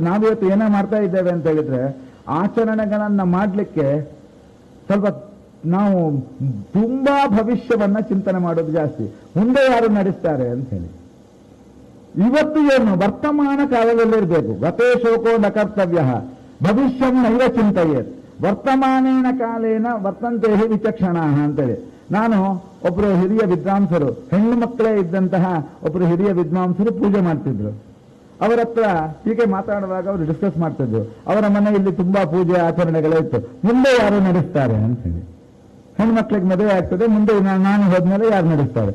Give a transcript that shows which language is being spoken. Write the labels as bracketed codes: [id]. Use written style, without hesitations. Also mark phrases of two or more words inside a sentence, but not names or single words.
[kn] ನಾವಿವತ್ತು ಏನೋ ಮಾಡ್ತಾ ಇದ್ದೇವೆ ಅಂತ ಹೇಳಿದ್ರೆ ಆಚರಣೆಗಳನ್ನ ಮಾಡಲಿಕ್ಕೆ ಸ್ವಲ್ಪ ನಾವು ತುಂಬಾ ಭವಿಷ್ಯವನ್ನ ಚಿಂತನೆ ಮಾಡೋದು ಜಾಸ್ತಿ, ಮುಂದೆ ಯಾರು ನಡೆಸ್ತಾರೆ ಅಂತ ಹೇಳಿ. ಇವತ್ತು ಏನು ವರ್ತಮಾನ ಕಾಲದಲ್ಲಿರಬೇಕು. [sa] ಗತೇ ಶೋಕೋ ನ ಕರ್ತವ್ಯ ಭವಿಷ್ಯಂ ನೈವ ಚಿಂತೆಯೇತ್ ವರ್ತಮಾನೇನ ಕಾಲೇನ ವರ್ತಂತೆ ವಿಚಕ್ಷಣ ಅಂತೇಳಿ. [kn] ನಾನು ಒಬ್ಬರು ಹಿರಿಯ ವಿದ್ವಾಂಸರು, ಹೆಣ್ಣು ಮಕ್ಕಳೇ ಇದ್ದಂತಹ ಒಬ್ಬರು ಹಿರಿಯ ವಿದ್ವಾಂಸರು ಪೂಜೆ ಮಾಡ್ತಿದ್ರು. ಅವರ ಹತ್ರ ಹೀಗೆ ಮಾತಾಡುವಾಗ ಅವರು ಡಿಸ್ಕಸ್ ಮಾಡ್ತಿದ್ರು. ಅವರ ಮನೆಯಲ್ಲಿ ತುಂಬಾ ಪೂಜೆ ಆಚರಣೆಗಳೇ ಇತ್ತು, ಮುಂದೆ ಯಾರು ನಡೆಸ್ತಾರೆ ಅಂತ ಹೇಳಿ. ಹೆಣ್ಮಕ್ಳಿಗೆ ಮದುವೆ ಆಗ್ತದೆ, ಮುಂದೆ ನಾನು ಹೋದ್ಮೇಲೆ ಯಾರು ನಡೆಸ್ತಾರೆ.